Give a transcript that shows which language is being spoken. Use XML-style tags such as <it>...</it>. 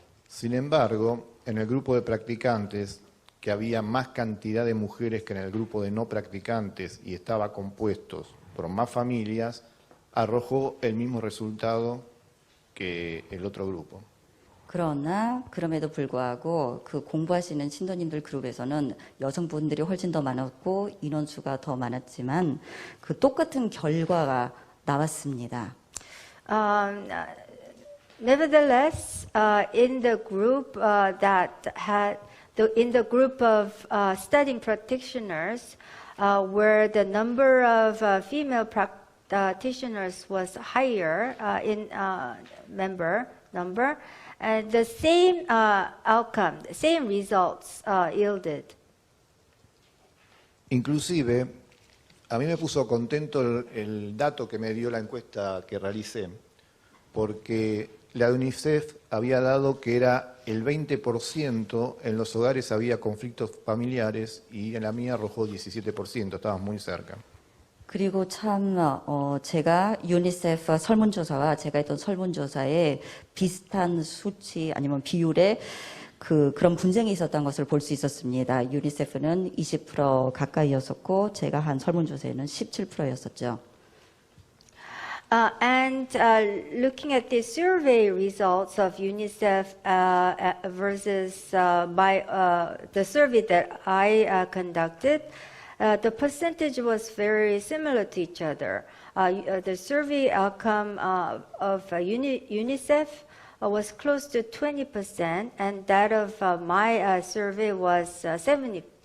<es>Sin embargo, en el grupo de practicantes, que había más cantidad de mujeres que en el grupo de no practicantes y estaba compuestos por más familias, arrojó el mismo resultado que el otro grupo.</es> <ko>그러나 그럼에도 불구하고 그 공부하시는 신도님들 그룹에서는 여성분들이 훨씬 더 많았고 인원수가 더 많았지만 그 똑같은 결과가 나왔습니다.</ko> <en>Nevertheless, in the group in the group of studying practitioners, where the number of female practitioners was higher in number, and the same outcome, the same results yielded.</en> <es>Inclusive, A mí me puso contento el dato que me dio la encuesta que realicé, porque la de UNICEF había dado que era el 20% en los hogares había conflictos familiares y en la mía arrojó 17%, estábamos muy cerca.</es> <ko>그리고 참 제가 유니세프 설문조사와 제가 했던 설문조사에 비슷한 수치 아니면 비율의 그런 분쟁이 있었던 것을 볼 수 있었습니다. 유니세프는 20% 가까이였었고 제가 한 설문조사에는 17%였었죠.</ko> <en>And looking at the survey results of UNICEF versus the survey that I conducted, the percentage was very similar to each other. The survey outcome of UNICEF was close to 20%, and that of my survey was 17%.</en>